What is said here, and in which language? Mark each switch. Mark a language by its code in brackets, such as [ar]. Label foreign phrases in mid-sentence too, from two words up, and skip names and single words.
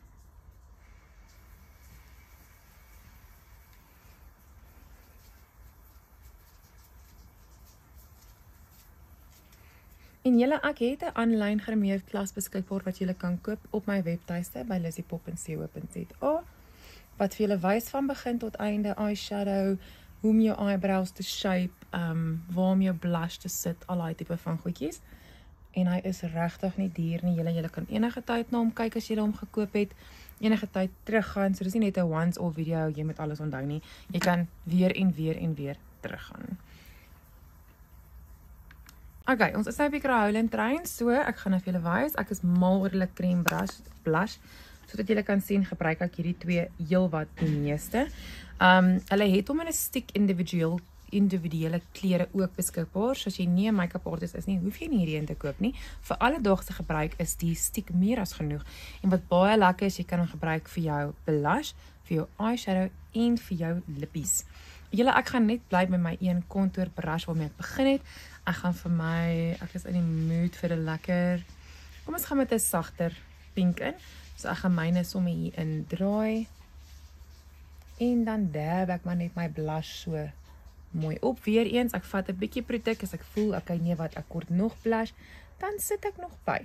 [af] En julle, ek het 'n aanlyn grimeerklas beskikbaar wat julle kan koop op my webtuiste by lizzypop.co.za, wat vir julle wys van begin tot einde eyeshadow, hoe om jou eyebrows te shape, waar om jou blush te sit, al daai tipe van goedjies. En hy is regtig nie duur nie. Julle kan enige tyd na hom kyk as julle hom gekoop het, enige tyd teruggaan. So dis nie net 'n [en] once-off video, [af] jy moet alles onthou nie. Jy kan weer en weer teruggaan. Okay, ons is nou by Cry-Highland trein, so ek gaan nou vir julle wys. Ek is mal oor hulle cream blush, sodat julle kan sien, gebruik ek hierdie twee heel wat die meeste. Hulle het hom in 'n stick individuele kleure ook beskikbaar. So as jy nie 'n [en] make-up artist [af] is nie, hoef jy nie hierdie een te koop nie. Vir alledaagse gebruik is die stiek meer as genoeg. En wat baie lekker is, jy kan hom gebruik vir jou blush, vir jou eyeshadow en vir jou lippies. Julle, ek gaan net bly by my een contour brush waarmee ek begin het. Ek is in die mood vir 'n lekker, kom ons gaan met 'n sagter pink in. So ek gaan myne sommer hier in draai. En dan dab ek maar net my blush so mooi op. Weereens, ek vat 'n bietjie produk as ek voel, okay nee wat, ek kort nog blush, dan sit ek nog by.